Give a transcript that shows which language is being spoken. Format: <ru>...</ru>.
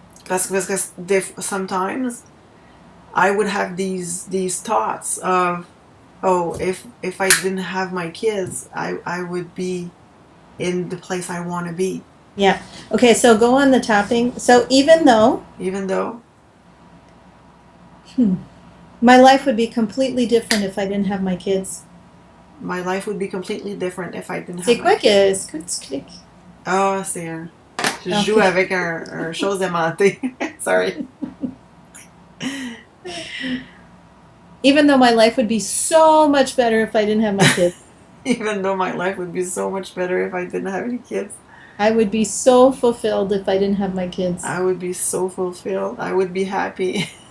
<en>Because sometimes I would have these thoughts of, oh, if I didn't have my kids, I would be in the place I want to be. Yeah. Okay, so go on the tapping. So even though my life would be completely different if I didn't have my kids. My life would be completely different if I didn't have my kids.</en> <fr>C'est quoi que cliques? Ah, c'est un... Je joue avec un chose aimantée.</fr> <en>Sorry. Even though my life would be so much better if I didn't have my kids. Even though my life would be so much better if I didn't have any kids. I would be so fulfilled if I didn't have my kids. I would be so fulfilled. I would be happy.</en>